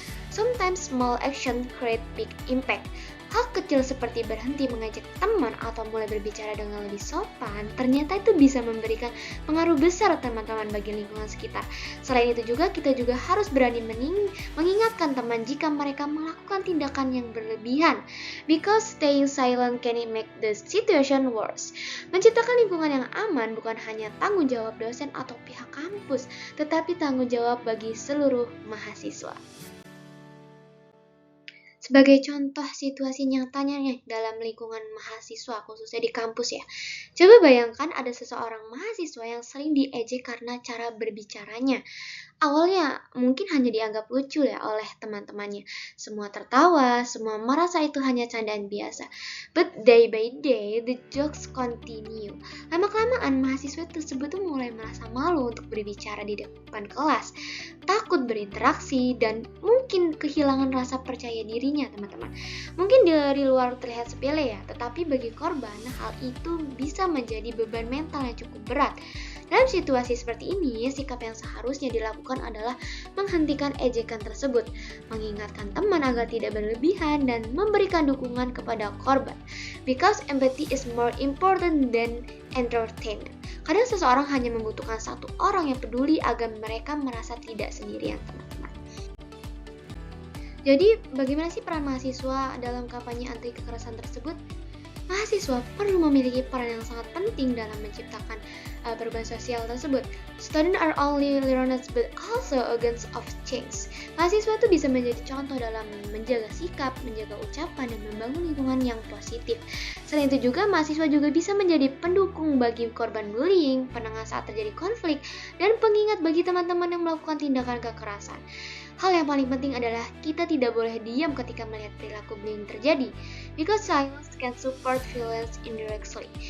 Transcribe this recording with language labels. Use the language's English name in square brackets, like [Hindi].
[English] Sometimes small action create big impact. [Indonesian] Hal kecil seperti berhenti mengajak teman atau mulai berbicara dengan lebih sopan, ternyata itu bisa memberikan pengaruh besar teman-teman bagi lingkungan sekitar. Selain itu juga, kita juga harus berani mengingatkan teman jika mereka melakukan tindakan yang berlebihan. [English] Because staying silent can make the situation worse. [Indonesian] Menciptakan lingkungan yang aman bukan hanya tanggung jawab dosen atau pihak kampus, tetapi tanggung jawab bagi seluruh mahasiswa. Sebagai contoh situasi nyatanya dalam lingkungan mahasiswa, khususnya di kampus Coba bayangkan ada seseorang mahasiswa yang sering diejek karena cara berbicaranya. Awalnya mungkin hanya dianggap lucu oleh teman-temannya. Semua tertawa, semua merasa itu hanya candaan biasa. [English] But day by day, the jokes continue. [Indonesian] Lama-kelamaan mahasiswa tersebut mulai merasa malu untuk berbicara di depan kelas, takut berinteraksi, dan mungkin kehilangan rasa percaya dirinya, teman-teman. Mungkin dari luar terlihat sepele tetapi bagi korban, hal itu bisa menjadi beban mental yang cukup berat. Dalam situasi seperti ini, sikap yang seharusnya dilakukan adalah menghentikan ejekan tersebut, mengingatkan teman agar tidak berlebihan, dan memberikan dukungan kepada korban. [English] Because empathy is more important than entertainment. [Indonesian] Kadang seseorang hanya membutuhkan satu orang yang peduli agar mereka merasa tidak sendirian, teman-teman. Jadi, bagaimana sih peran mahasiswa dalam kampanye anti kekerasan tersebut? Mahasiswa perlu memiliki peran yang sangat penting dalam menciptakan perubahan sosial tersebut. [English] Students are only learners but also agents of change. [Indonesian] Mahasiswa itu bisa menjadi contoh dalam menjaga sikap, menjaga ucapan, dan membangun lingkungan yang positif. Selain itu juga, mahasiswa juga bisa menjadi pendukung bagi korban bullying, penengah saat terjadi konflik, dan pengingat bagi teman-teman yang melakukan tindakan kekerasan. Hal yang paling penting adalah kita tidak boleh diam ketika melihat perilaku bullying terjadi, [English] because silence can support violence indirectly.